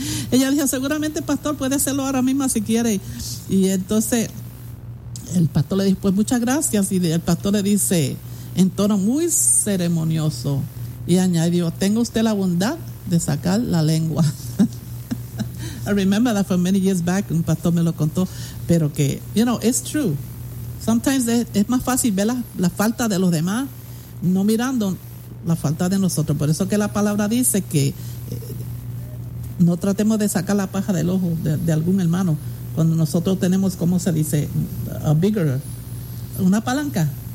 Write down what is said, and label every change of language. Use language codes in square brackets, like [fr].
[es] Ella dijo, seguramente el pastor puede hacerlo ahora mismo si quiere. Y entonces el pastor le dijo, pues muchas gracias. Y el pastor le dice, en tono muy ceremonioso, y añadió, tenga usted la bondad de sacar la lengua. [en] I remember that from many years back, [es] un pastor me lo contó, pero que, [en] you know, it's true. Sometimes [es] es más fácil ver la falta de los demás, no mirando la falta de nosotros. Por eso que la palabra dice que no tratemos de sacar la paja del ojo de algún hermano, cuando nosotros tenemos, ¿cómo se dice?, [en] a bigger, [es] una palanca.